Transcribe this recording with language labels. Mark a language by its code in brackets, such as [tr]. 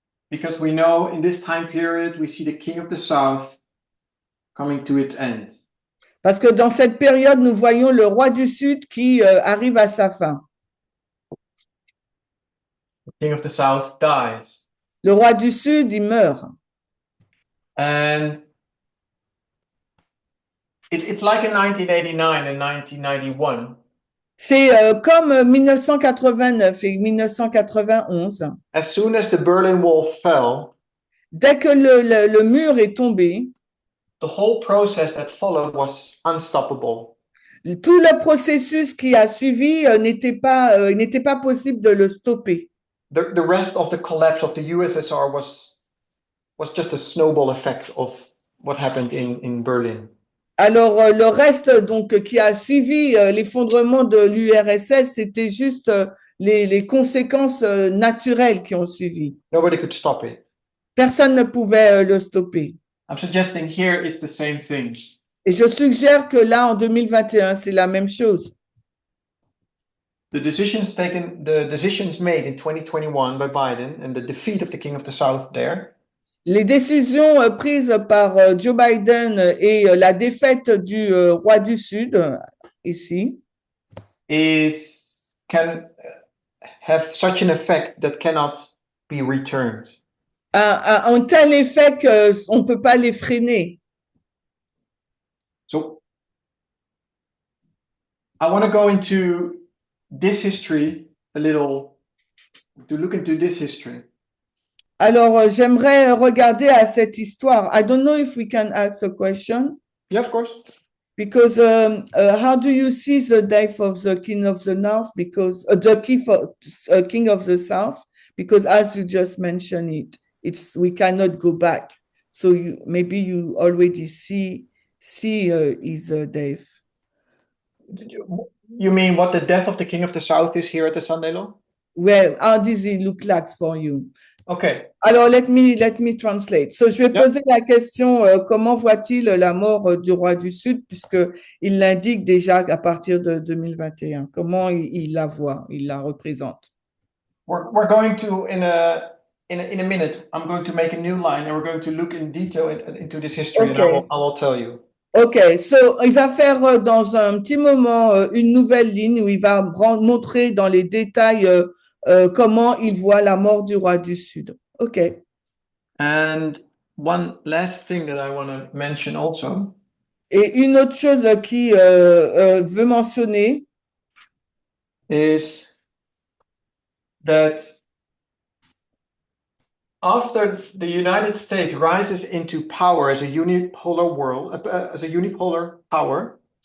[en] Because we know in this time period, we see the king of the south coming to its end. [fr] Parce que dans cette période, nous voyons le roi du Sud qui arrive à sa fin. [en] The king of the south dies. [fr] Le roi du Sud, il meurt. [en] And it's like in 1989 and 1991. [fr] C'est comme 1989 et 1991. [en] As soon as the Berlin Wall fell, [fr] dès que le mur est tombé, [en] the whole process that followed was unstoppable. [fr] Tout le processus qui a suivi n'était pas possible de le stopper. [en] The rest of the collapse of the USSR was just a snowball effect of what happened in Berlin. [fr] Alors, le reste donc qui a suivi l'effondrement de l'URSS, c'était juste les conséquences naturelles qui ont suivi. [en] Nobody could stop it. [fr] Personne ne pouvait le stopper. [en] I'm suggesting here it's the same thing. [fr] Et je suggère que là, en 2021, c'est la même chose. [en] The decisions made in 2021 by Biden and the defeat of the King of the South there. [fr] Les décisions prises par Joe Biden et la défaite du roi du Sud, ici, [en] can have such an effect that cannot be returned. [fr] un tel effet qu'on ne peut pas les freiner. [en] So I want to go into this history a little, to look into this history. [fr] Alors, j'aimerais regarder à cette histoire. [en] I don't know if we can ask a question. Yeah, of course. Because how do you see the death of the king of the north? Because the king of the south? Because as you just mentioned it's we cannot go back. So maybe you already see his death. You mean what the death of the king of the south is here at the Sunday Law? Well, how does it look like for you? Okay. Alors, let me translate. [fr] So, je vais poser la question, comment voit-il la mort du roi du Sud, puisqu'il l'indique déjà à partir de 2021. Comment il la voit, il la représente? [en] We're going to, in a minute, I'm going to make a new line and we're going to look in detail into this history, Okay. and I will tell you. [fr] OK, so il va faire dans un petit moment une nouvelle ligne où il va montrer dans les détails comment il voit la mort du roi du Sud. OK. [en] And one last thing that I want to mention also. [fr] Et une autre chose qui veut mentionner [en] is that after the United States rises into power as a unipolar world, as a unipolar power,